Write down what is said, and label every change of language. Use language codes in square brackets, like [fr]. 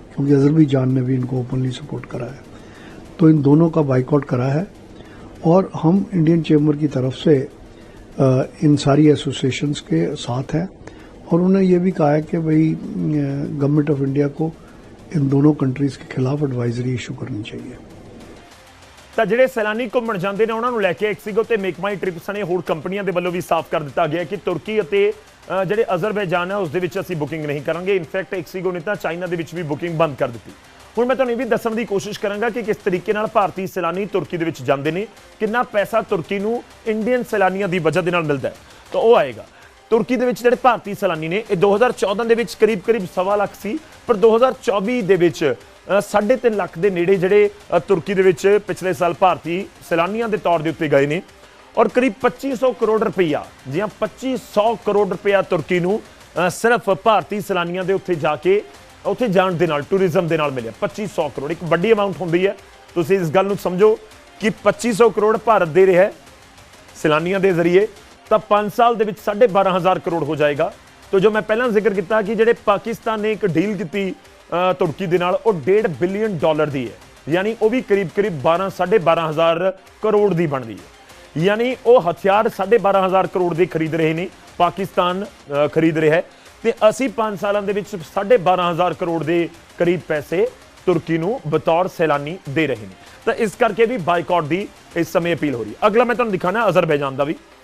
[hi] क्योंकि अजरबैजान ने भी इनको ओपनली सपोर्ट करा है। तो इन दोनों का बाइकआउट करा है और हम इंडियन चेंबर की तरफ से इन सारी एसोसिएशंस के साथ हैं और उन्होंने ये भी कहा है कि भाई गवर्नमेंट ऑफ इंडिया को इन दोनों कंट्रीज़ के खिलाफ एडवाइजरी इशू करनी चाहिए। [pa] ਤਾਂ ਜਿਹੜੇ ਸੈਲਾਨੀ ਘੁੰਮਣ ਜਾਂਦੇ ਨੇ ਉਹਨਾਂ ਨੂੰ ਲੈ ਕੇ ਐਕਸੀਗੋ ਤੇ ਮੇਕ ਮਾਈ ਟ੍ਰਿਪਸ ਨੇ ਹੋਰ ਕੰਪਨੀਆਂ ਦੇ ਵੱਲੋਂ ਵੀ ਸਾਫ਼ ਕਰ ਦਿੱਤਾ ਗਿਆ ਕਿ ਤੁਰਕੀ ਅਤੇ ਜਿਹੜੇ ਅਜ਼ਰਬੈਜਾਨ ਹੈ ਉਸ ਦੇ ਵਿੱਚ ਅਸੀਂ ਬੁਕਿੰਗ ਨਹੀਂ ਕਰਾਂਗੇ। ਇਨਫੈਕਟ ਐਕਸੀਗੋ ਨੇ ਤਾਂ ਚਾਈਨਾ ਦੇ ਵਿੱਚ ਵੀ ਬੁਕਿੰਗ ਬੰਦ ਕਰ ਦਿੱਤੀ। ਹੁਣ ਮੈਂ ਤੁਹਾਨੂੰ ਇਹ ਵੀ ਦੱਸਣ ਦੀ ਕੋਸ਼ਿਸ਼ ਕਰਾਂਗਾ ਕਿ ਕਿਸ ਤਰੀਕੇ ਨਾਲ ਭਾਰਤੀ ਸੈਲਾਨੀ ਤੁਰਕੀ ਦੇ ਵਿੱਚ ਜਾਂਦੇ ਨੇ, ਕਿੰਨਾ ਪੈਸਾ ਤੁਰਕੀ ਨੂੰ ਇੰਡੀਅਨ ਸੈਲਾਨੀਆਂ ਦੀ ਵਜ੍ਹਾ ਦੇ ਨਾਲ ਮਿਲਦਾ ਹੈ। ਤਾਂ ਉਹ ਆਏਗਾ ਤੁਰਕੀ ਦੇ ਵਿੱਚ ਜਿਹੜੇ ਭਾਰਤੀ ਸੈਲਾਨੀ ਨੇ ਇਹ 2014 ਦੇ ਵਿੱਚ ਕਰੀਬ 1.25 ਲੱਖ ਸੀ, ਪਰ 2024 ਦੇ ਵਿੱਚ 3.5 ਲੱਖ ਦੇ ਨੇੜੇ ਜਿਹੜੇ ਤੁਰਕੀ ਦੇ ਵਿੱਚ ਪਿਛਲੇ ਸਾਲ ਭਾਰਤੀ ਸੈਲਾਨੀਆਂ ਦੇ ਤੌਰ ਦੇ ਉੱਤੇ ਗਏ ਨੇ ਔਰ ਕਰੀਬ 2500 ਕਰੋੜ ਰੁਪਈਆ, ਜੀ ਹਾਂ 2500 ਕਰੋੜ ਰੁਪਈਆ ਤੁਰਕੀ ਨੂੰ ਸਿਰਫ ਭਾਰਤੀ ਸੈਲਾਨੀਆਂ ਦੇ ਉੱਥੇ ਜਾ ਕੇ ਉੱਥੇ ਜਾਣ ਦੇ ਨਾਲ ਟੂਰਿਜ਼ਮ ਦੇ ਨਾਲ ਮਿਲਿਆ। 2500 ਕਰੋੜ ਇੱਕ ਵੱਡੀ ਅਮਾਉਂਟ ਹੁੰਦੀ ਹੈ। ਤੁਸੀਂ ਇਸ ਗੱਲ ਨੂੰ ਸਮਝੋ ਕਿ 2500 ਕਰੋੜ ਭਾਰਤ ਦੇ ਰਿਹਾ ਹੈ ਸੈਲਾਨੀਆਂ ਦੇ ਜ਼ਰੀਏ, ਤਾਂ 5 ਸਾਲ ਦੇ ਵਿੱਚ 12,500 ਕਰੋੜ ਹੋ ਜਾਏਗਾ। [hi] तो जो मैं पहला जिक्र किया कि [pa] ਜਿਹੜੇ [hi] पाकिस्तान ने एक डील की तुर्की [pa] ਦੇ ਨਾਲ ਉਹ [hi] $1.5 बिलियन [pa] ਦੀ ਹੈ, [hi] यानी [pa] ਉਹ [hi] भी करीब 12,500 करोड़ [pa] ਦੀ ਬਣਦੀ ਹੈ। [hi] यानी [pa] ਉਹ ਹਥਿਆਰ 12,500 ਕਰੋੜ ਦੇ ਖਰੀਦ ਰਹੇ ਨੇ, ਪਾਕਿਸਤਾਨ ਖਰੀਦ ਰਿਹਾ ਹੈ ਤੇ ਅਸੀਂ 5 ਸਾਲਾਂ ਦੇ ਵਿੱਚ 12,500 ਕਰੋੜ ਦੇ ਕਰੀਬ ਪੈਸੇ ਤੁਰਕੀ ਨੂੰ ਬਤੌਰ ਸੈਲਾਨੀ ਦੇ ਰਹੇ ਨੇ। ਤਾਂ ਇਸ ਕਰਕੇ ਵੀ ਬਾਈਕਾਟ ਦੀ ਇਸ ਸਮੇਂ ਅਪੀਲ ਹੋ ਰਹੀ ਹੈ। ਅਗਲਾ ਮੈਂ ਤੁਹਾਨੂੰ ਦਿਖਾਣਾ ਅਜ਼ਰਬੈਜਾਨ ਦਾ ਵੀ।